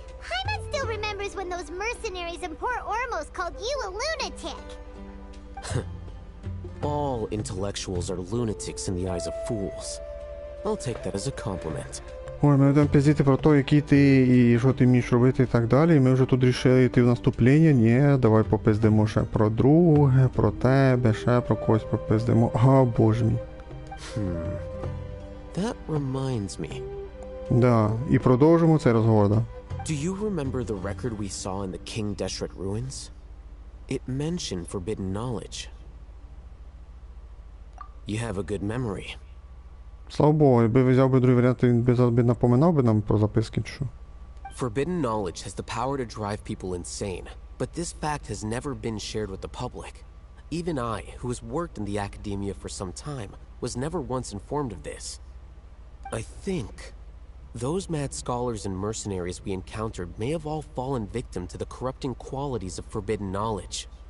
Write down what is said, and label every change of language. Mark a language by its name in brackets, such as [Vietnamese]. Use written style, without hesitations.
[English] Hyman still remembers when those mercenaries in Port Ormos called you a lunatic. All intellectuals are lunatics in the eyes of fools. I'll take that as a compliment. [Ukrainian] Ой, ми будемо пиздити про те, який ти і що ти вмієш робити і так далі. І ми вже тут вирішили йти в наступлення. Ні, давай попиздимо ще про друге, про тебе, ще про когось попиздимо. А, боже мій. [English] That reminds me. [Ukrainian] Да, і продовжимо цей розговор, да. [English] Do you remember the record we saw in the King Deshret ruins? It mentioned forbidden knowledge. You have a good memory. [Ukrainian] Слава Богу, якби взяв би другий варіант, він би напоминав би нам про записки, чи що? [English] Forbidden knowledge has the power to drive people insane, but this fact has never been shared with the public. Even I, who has worked in the academia for some time, was never once informed of this. I think those mad scholars and mercenaries we encountered may have all fallen victim to the corrupting qualities of forbidden knowledge.